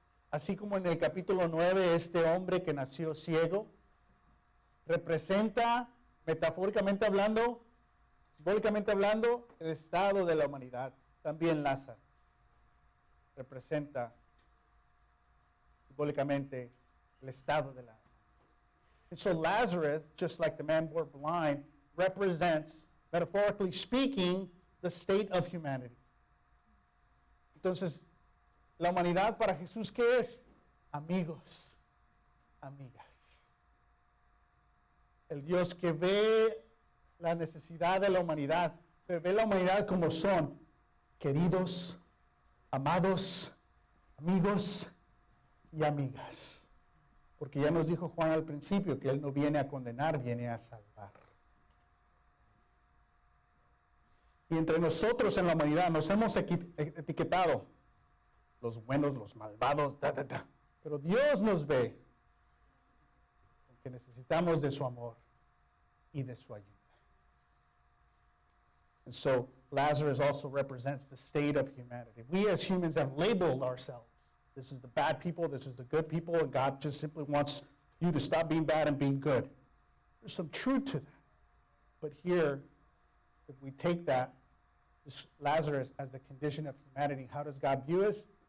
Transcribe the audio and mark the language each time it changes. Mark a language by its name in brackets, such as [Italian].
[Spanish] Así como en el capítulo 9, este hombre que nació ciego, representa, metafóricamente hablando, simbólicamente hablando, el estado de la humanidad. También Lázaro representa simbólicamente el estado de la humanidad. [English] And so Lazarus, just like the man born blind, represents, metaphorically speaking, the state of humanity. [Spanish] Entonces, la humanidad para Jesús, ¿qué es? Amigos, amigas. El Dios que ve la necesidad de la humanidad, pero ve la humanidad como son, queridos, amados, amigos y amigas. Porque ya nos dijo Juan al principio que Él no viene a condenar, viene a salvar. Y entre nosotros en la humanidad nos hemos etiquetado los buenos, los malvados, pero Dios nos ve porque necesitamos de su amor y de su ayuda. [English] And so Lazarus also represents the state of humanity. We as humans have labeled ourselves. This is the bad people, this is the good people, and God just simply wants you to stop being bad and being good. There's some truth to that. But here, if we take that, Lazarus as the condition of humanity, how does God view us?